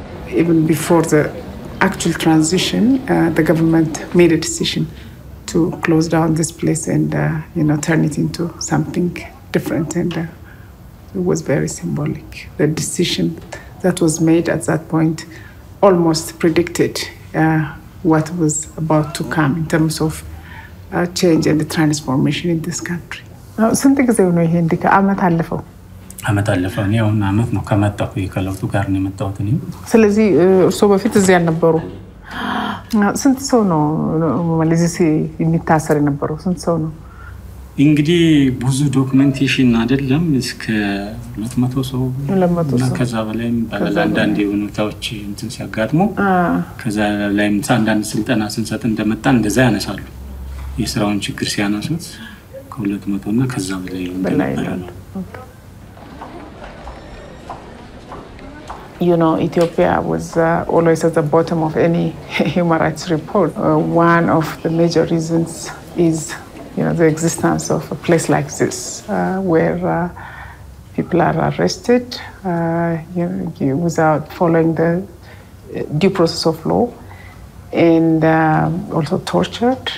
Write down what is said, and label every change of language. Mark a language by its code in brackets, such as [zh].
[en] Even before the actual transition, the government made a decision to close down this place and turn it into something different, and it was very symbolic. The decision that was made at that point almost predicted what was about to come in terms of change and the transformation in this country. [am] ስንት ጊዜ ነው ይሄ እንዲህ ከዓመት አለፈው? ዓመት አለፈው ነው ዓመት ነው ከመጣሁ ከለውጡ ጋር ነው የመጣሁት እኔ። ስለዚህ እርሶ በፊት እዚህ ያልነበሩ ስንት ሰው ነው ማለት የሚታሰር የነበረው? ስንት ሰው ነው? እንግዲህ ብዙ ዶክመንቴሽን አይደለም እስከ 200 ሰው ከዛ በላይ በአንዳንድ ሁኔታዎች እንትን ሲያጋጥሙ ከዛ ላይም አንዳንድ ስልጠና ስንሰጥ እንደመጣ እንደዛ ያነሳሉ። የስራውን ችግር ሲያነሱት ከ200 እና ከዛ በላይ ነው። [en] You know, Ethiopia was always at the bottom of any human rights report. One of the major reasons is, you know, the existence of a place like this, where people are arrested without following the due process of law, and also tortured.